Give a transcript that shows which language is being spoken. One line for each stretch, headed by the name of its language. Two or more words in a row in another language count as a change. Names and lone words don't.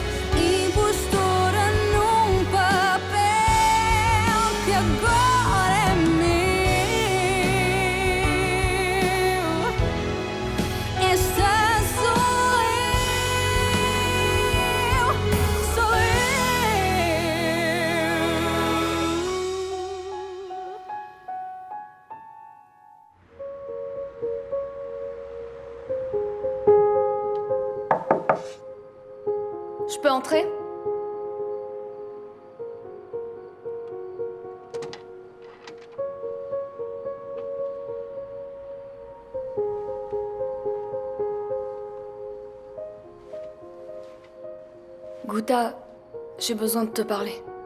Portuguese: Impostora num papel que agora é meu. Esta sou eu, sou eu.
French: Je peux entrer? Gouda, j'ai besoin de te parler.